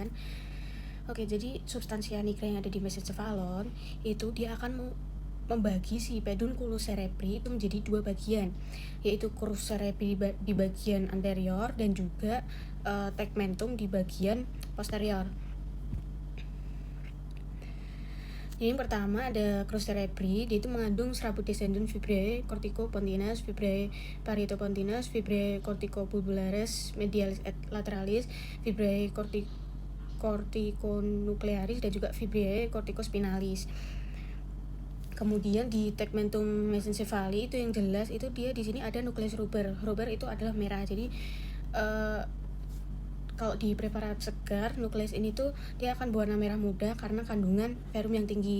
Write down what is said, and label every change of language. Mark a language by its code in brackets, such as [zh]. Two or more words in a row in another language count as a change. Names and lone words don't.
[id] Oke, jadi [la] substansia nigra [id] yang ada di mesencephalon itu dia akan membagi si [la] pedunculus cerebri [id] itu menjadi dua bagian, yaitu [la] crus cerebri [id] di bagian anterior dan juga tegmentum di bagian posterior. Jadi yang pertama ada [la] crus cerebri, [id] dia itu mengandung serabut descendant [la] fibrae corticopontinus, fibrae paritopontinus, fibrae corticobulbaris medialis et lateralis, fibrae corticonuklearis [id] dan juga [la] fibrae corticospinalis. [id] Kemudian di [la] tegmentum mesencephali [id] itu yang jelas itu dia di sini ada nukleus ruber. Ruber itu adalah merah. Jadi kalau di preparat segar, nukleus ini tuh dia akan berwarna merah muda karena kandungan ferrum yang tinggi.